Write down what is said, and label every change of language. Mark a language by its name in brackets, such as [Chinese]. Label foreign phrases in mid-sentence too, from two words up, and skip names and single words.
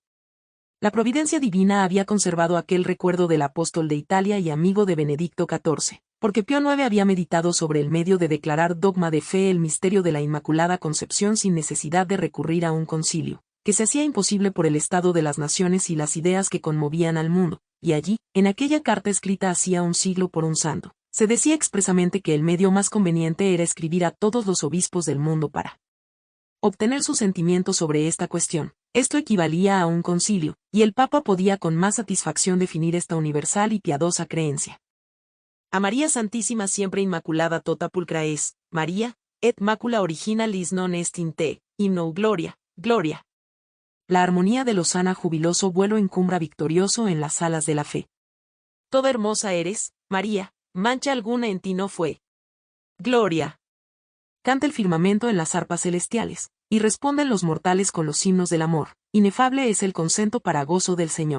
[Spanish] La providencia divina había conservado aquel recuerdo del apóstol de Italia y amigo de Benedicto XIV, porque Pío IX había meditado sobre el medio de declarar dogma de fe el misterio de la Inmaculada Concepción sin necesidad de recurrir a un concilio, que se hacía imposible por el estado de las naciones y las ideas que conmovían al mundo, y allí, en aquella carta escrita hacía un siglo por un santo, se decía expresamente que el medio más conveniente era escribir a todos los obispos del mundo para obtener su sentimiento sobre esta cuestión. Esto equivalía a un concilio, y el Papa podía con más satisfacción definir esta universal y piadosa creencia. A María Santísima siempre Inmaculada [Latin] tota pulcra es, María, et macula originalis non est in te, [Spanish] himno gloria, gloria. La armonía de Lozana jubiloso vuelo encumbra victorioso en las alas de la fe. Toda hermosa eres, María, mancha alguna en ti no fue. Gloria. Canta el firmamento en las arpas celestiales, y responden los mortales con los himnos del amor, inefable es el consento para gozo del Señor.